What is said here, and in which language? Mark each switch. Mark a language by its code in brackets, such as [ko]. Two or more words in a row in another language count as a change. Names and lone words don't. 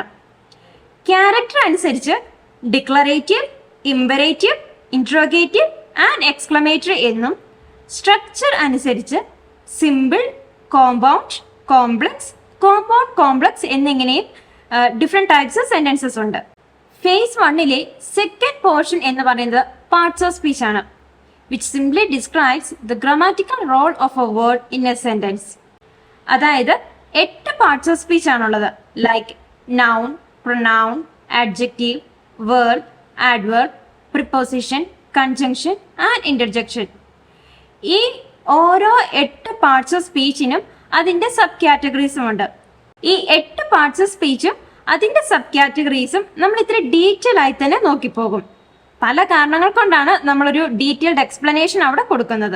[ml] ക്യാരക്ടർ അനുസരിച്ച് [en] declarative, imperative, interrogative and exclamatory [ml] എന്നും, സ്ട്രക്ചർ അനുസരിച്ച് [en] simple, compound, complex, compound complex [ml] എന്നിങ്ങനെയും [en] different types of sentences [ml] ഉണ്ട്. ഫേസ് 1-ലെ [en] second portion [ml] എന്ന് പറയുന്നത് [en] parts of speech [ml] ആണ്, [en] which simply describes the grammatical role of a word in a sentence. [ml] അതായത് 8 [en] parts of speech [ml] ആണുള്ളത്. [en] like noun, pronoun, adjective, verb, adverb, preposition, conjunction and interjection. [ml] ഈ ഓരോ 8 [en] parts of speechinum [ml] അതിന്റെ [en] sub categoriesum [ml] ഉണ്ട്. ഈ 8 [en] parts of speechum [ml] അതിന്റെ [en] sub categoriesum [ml] നമ്മൾ ഇത്ര ഡീറ്റെയിൽ ആയി തന്നെ നോക്കിപ്പോകും. പല കാരണങ്ങൾ കൊണ്ടാണ് നമ്മളൊരു [en] detailed explanation [ml] അവിടെ കൊടുക്കുന്നത്.